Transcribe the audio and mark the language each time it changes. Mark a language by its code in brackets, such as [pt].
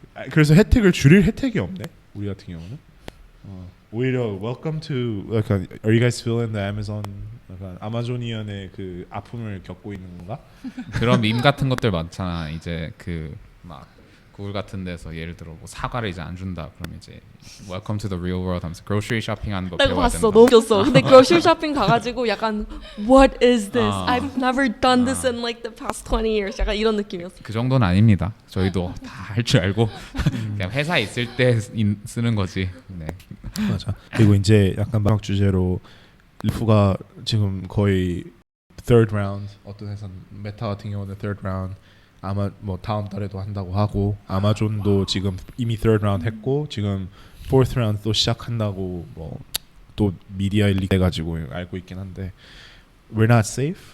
[ko] 그래서 혜택을 줄일 혜택이 없네. 우리 같은 경우는. 오히려 welcome to 약간 [en] are you guys feeling the Amazon [ko] 약간 아마존이언의 그 아픔을 겪고 있는 건가? 그런 밈 같은 것들 많잖아. 이제 그 막 구글 같은 데서 예를 들어 뭐 사과를 이제 안 준다. 그럼 이제 [en] welcome to the real world [ko] 하면서 grocery shopping 하는 거 내가 배워야 봤어. 된다. 너무 웃겼어. 근데 grocery shopping 가가지고 약간 [en] What is this? I've never done this in like the past 20 years. [ko] 약간 이런 느낌이었어. 그 정도는 아닙니다. 저희도 다 할 줄 알고 그냥 회사에 있을 때 쓰는 거지. 네. 맞아. 그리고 이제 약간 마지막 주제로 리프가 지금 거의 third round 어떤 회사 메타 같은 경우는 third round 아마 뭐 다음 달에도 한다고 하고 아마존도 지금 이미 third round 했고 지금 fourth round 또 시작한다고 뭐 또 미디어에 리크해가지고 알고 있긴 한데 [en] we're not safe.